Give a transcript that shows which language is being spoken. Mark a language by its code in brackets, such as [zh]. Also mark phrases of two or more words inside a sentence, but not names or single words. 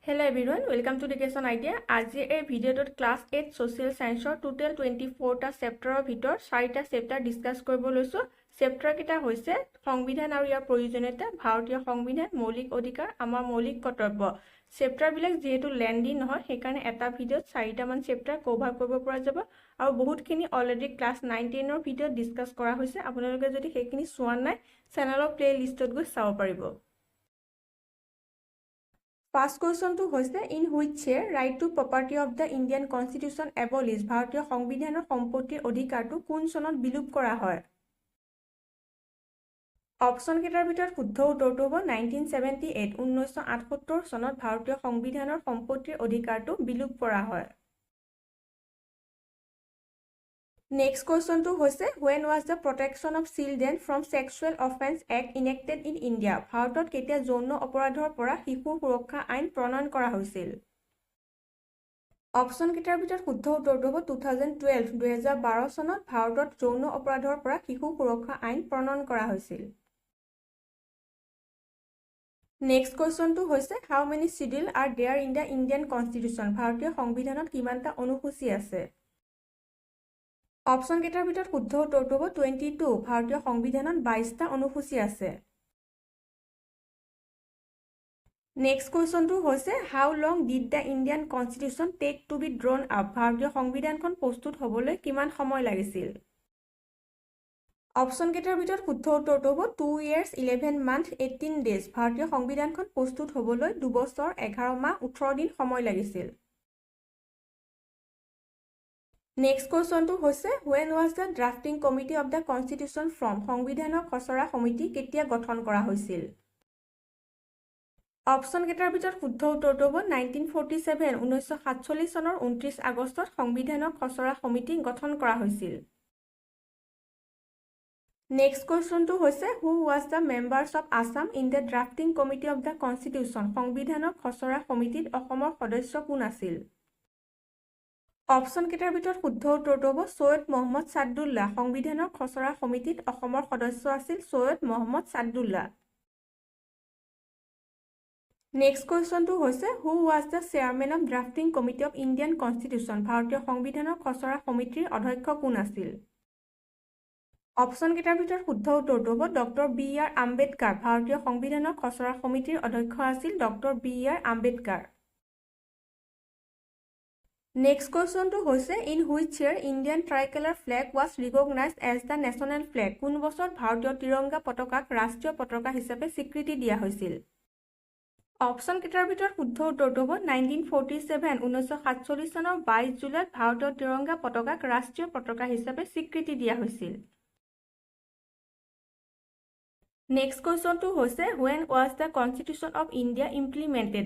[en] everyone, welcome to Education Idea. [as] আজি এই ভিডিঅ'টোত ক্লাছ 8 [en] social scienceৰ [as] টোটেল 24টা চেপ্টাৰৰ ভিতৰত 4টা চেপ্টাৰ ডিসকাস কৰিব লৈছো। চেপ্টাৰ কেইটা হৈছে সংবিধান আৰু ইয়াৰ প্ৰয়োজনীয়তা, ভাৰতীয় সংবিধান, মৌলিক অধিকাৰ, আমাৰ মৌলিক কৰ্তব্য। চেপ্টাৰবিলাক যেহেতু লেন্দি নহয় সেইকাৰণে এটা ভিডিঅ'ত 4টা মান চেপ্টাৰ কভাৰ কৰিব পৰা যাব আৰু বহুতখিনি অলৰেডি ক্লাছ 9-10ৰ ভিডিঅ'ত ডিসকাস কৰা হৈছে। আপোনালোকে যদি সেইখিনি চোৱা নাই চেনেলৰ প্লেলিষ্টত গৈ চাব পাৰিব। [en] First question to hoise in which year right to property of the Indian Constitution abolished [as] ভাৰতীয় সংবিধানৰ সম্পত্তিৰ অধিকাৰটো কোন চনত বিলুপ কৰা হয়? অপচন কেইটাৰ ভিতৰত শুদ্ধ উত্তৰটো হ'ব 1978 1978 চনত ভাৰতীয় সংবিধানৰ সম্পত্তিৰ অধিকাৰটো বিলুপ কৰা হয়। [en] Next question to hoise when was the Protection of Children from Sexual Offence Act enacted in India? [as] ভাৰতত কেতিয়া যৌন অপৰাধৰ পৰা শিশু সুৰক্ষা আইন প্ৰণয়ন কৰা হৈছিল? অপচন কেইটাৰ ভিতৰত শুদ্ধ উত্তৰটো হ'ব 2012 2012 চনত ভাৰতত যৌন অপৰাধৰ পৰা শিশু সুৰক্ষা আইন প্ৰণয়ন কৰা হৈছিল। [en] Next question to hoise how many schedule are there in the Indian Constitution? [as] ভাৰতীয় সংবিধানত কিমানটা অনুসূচী আছে? অপচন কেইটাৰ ভিতৰত শুদ্ধ উত্তৰটো হ'ব 22 ভাৰতীয় সংবিধানত 22টা অনুসূচী আছে। নেক্সট কোৱেশ্চনটো হৈছে [en] how long did the Indian Constitution take to be drawn up? [as] ভাৰতীয় সংবিধানখন প্ৰস্তুত হ'বলৈ কিমান সময় লাগিছিল? অপচন কেইটাৰ ভিতৰত শুদ্ধ উত্তৰটো হ'ব [en] 2 years 11 months 18 days [as] ভাৰতীয় সংবিধানখন প্ৰস্তুত হ'বলৈ 2 বছৰ 11 মাহ 18 দিন সময় লাগিছিল। [en] Next question to hoise when was the drafting committee of the Constitution from? [as] সংবিধানৰ খচৰা সমিতি কেতিয়া গঠন কৰা হৈছিল? অপচন কেইটাৰ ভিতৰত শুদ্ধ উত্তৰটো হ'ব 1947 1947 চনৰ 29 আগষ্টত সংবিধানৰ খচৰা সমিতি গঠন কৰা হৈছিল। [en] Next question to hoise who was the members of Assam in the drafting committee of the Constitution? [as] সংবিধানৰ খচৰা সমিতিত অসমৰ সদস্য কোন আছিল? অপচন কেইটাৰ ভিতৰত শুদ্ধ উত্তৰটো হ'ব সৈয়দ মহম্মদ সাদুল্লাহ সংবিধানৰ খচৰা সমিতিত অসমৰ সদস্য আছিল সৈয়দ মহম্মদ সাদুল্লাহ। নেক্সট কোৱেশ্চনটো হৈছে [en] who was the chairman of drafting committee of Indian Constitution? [as] ভাৰতীয় সংবিধানৰ খচৰা সমিতিৰ অধ্যক্ষ কোন আছিল? অপচন কেইটাৰ ভিতৰত শুদ্ধ উত্তৰটো হ'ব ডক্টৰ বি.আৰ. আম্বেদকাৰ ভাৰতীয় সংবিধানৰ খচৰা সমিতিৰ অধ্যক্ষ আছিল ডক্টৰ বি.আৰ. আম্বেদকাৰ। [en] Next question to hoise in which year Indian tricolor flag was recognized as the national flag? [as] কোন বছৰত ভাৰতীয় তিৰংগা পতাকাক ৰাষ্ট্ৰীয় পতাকা হিচাপে স্বীকৃতি দিয়া হৈছিল? অপচন কেইটাৰ ভিতৰত শুদ্ধ উত্তৰটো হ'ব 1947 1947 চনৰ 22 জুলাইত ভাৰতীয় তিৰংগা পতাকাক ৰাষ্ট্ৰীয় পতাকা হিচাপে স্বীকৃতি দিয়া হৈছিল। [en] Next question to hoise when was the Constitution of India implemented?